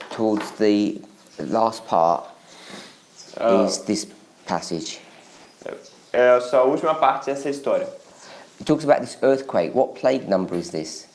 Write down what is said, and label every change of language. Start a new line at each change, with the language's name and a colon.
English: towards the last part, is this passage.
Portuguese: é a sua última parte dessa história.
English: It talks about this earthquake. What plague number is this?